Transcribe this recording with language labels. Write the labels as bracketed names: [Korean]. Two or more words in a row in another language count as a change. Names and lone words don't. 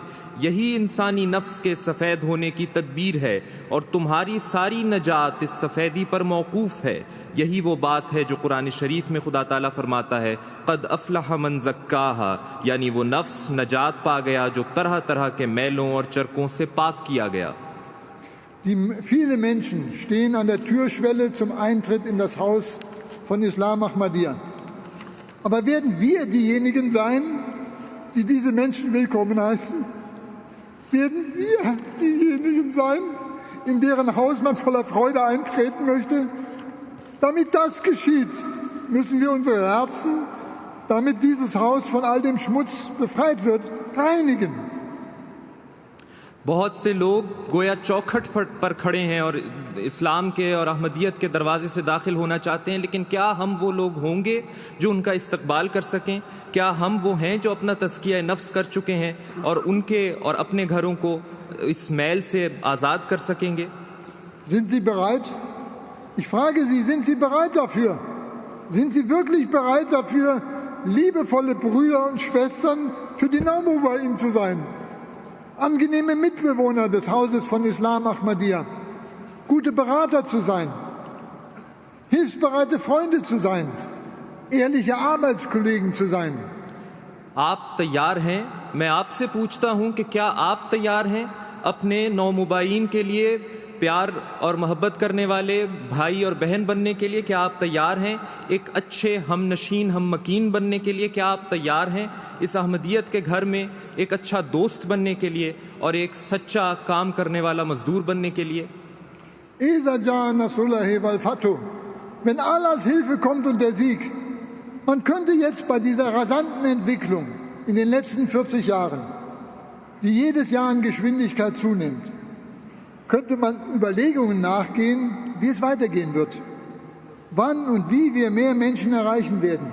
[Urdu] یہی انسانی نفس کے سفید ہونے کی تدبیر ہے اور تمہاری ساری نجات اس سفیدی پر موقوف ہے. یہی وہ بات ہے جو قرآن شریف میں خدا تعالیٰ فرماتا ہے, [Arabic] قد أفلح من زكاها, [Urdu] یعنی وہ نفس نجات پا گیا جو طرح طرح کے میلوں اور چرکوں سے پاک کیا گیا. [German] Viele Menschen stehen an der Türschwelle zum Eintritt in das Haus von Islam Ahmadiyya. Aber werden wir diejenigen sein, die diese Menschen willkommen heißen? Werden wir diejenigen sein, in deren Haus man voller Freude eintreten möchte? Damit das geschieht, müssen wir unsere Herzen, damit dieses Haus von all dem Schmutz befreit wird, reinigen. [Urdu] بہت سے لوگ گویا چوکھٹ پر کھڑے ہیں اور اسلام کے اور احمدیت کے دروازے سے داخل ہونا چاہتے ہیں، لیکن کیا ہم وہ لوگ ہوں گے جو ان کا استقبال کر سکیں? کیا ہم وہ ہیں جو اپنا تزکیہ نفس کر چکے ہیں اور ان کے اور اپنے گھروں کو اس میل سے آزاد کر سکیں گے? [German] Sind Sie bereit? Ich frage Sie, sind Sie bereit dafür? Sind Sie wirklich bereit dafür, liebevolle Brüder und Schwestern für Dynamo bei Ihnen zu sein? Angenehme Mitbewohner des Hauses von Islam Ahmadiyya, gute Berater zu sein, hilfsbereite Freunde zu sein, ehrliche Arbeitskollegen zu sein. [Urdu] آپ تیار ہیں? میں آپ سے پوچھتا ہوں کہ کیا آپ تیار ہیں اپنے نومبائعین کے لیے پیار اور محبت کرنے والے بھائی اور بہن بننے کے لیے? کیا آپ تیار ہیں ایک اچھے ہم نشین ہم مکین بننے کے لیے? کیا آپ تیار ہیں اس احمدیت کے گھر میں ایک اچھا دوست بننے کے لیے اور ایک سچا کام کرنے والا مزدور بننے کے لیے? [German] Wenn Allahs Hilfe kommt und der Sieg, man könnte jetzt bei dieser rasanten Entwicklung in den letzten 40 Jahren, die jedes Jahr an Geschwindigkeit zunimmt, könnte man Überlegungen nachgehen, wie es weitergehen wird, wann und wie wir mehr Menschen erreichen werden.